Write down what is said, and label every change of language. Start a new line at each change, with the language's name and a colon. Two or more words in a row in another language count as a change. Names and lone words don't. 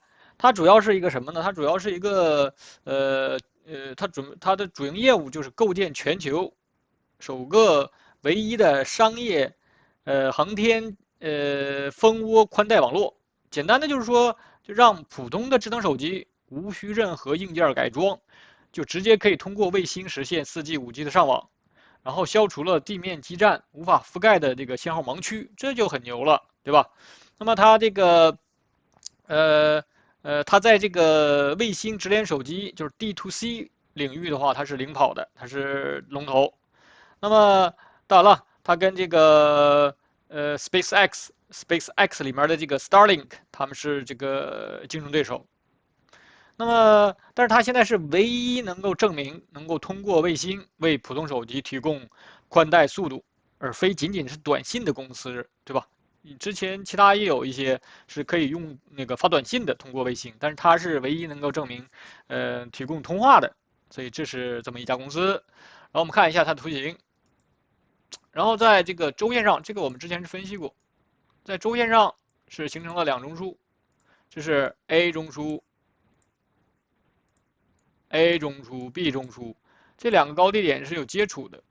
Chinese: 它主要是一個什麼呢？它主要是一個它的主營業務就是構建全球首個唯一的商業航天蜂窩寬帶網絡。簡單的就是說，就讓普通的智能手機無需任何硬件改裝，就直接可以通過衛星實現4G、5G 的上網，然後消除了地面基站無法覆蓋的這個信號盲區，這就很牛了，对吧？那麼它這個它在這個衛星直連手機就是 D2C 領域的話，它是領跑的，它是龍頭。那麼當然了，它跟這個SpaceX 裡面的這個 Starlink，他們是這個競爭對手。那麼，但是它現在是唯一能夠證明能夠通過衛星為普通手機提供寬帶速度，而非僅僅是短信的公司，對吧？之前其他也有一些是可以用那個發短信的通過衛星，但是它是唯一能夠證明，提供通話的，所以這是這麼一家公司。然後我們看一下它的圖形，然後在這個周線上，這個我們之前是分析過，在周線上是形成了2中樞，這是 A 中枢。A 中樞、B 中樞，這2個高低點是有接觸的。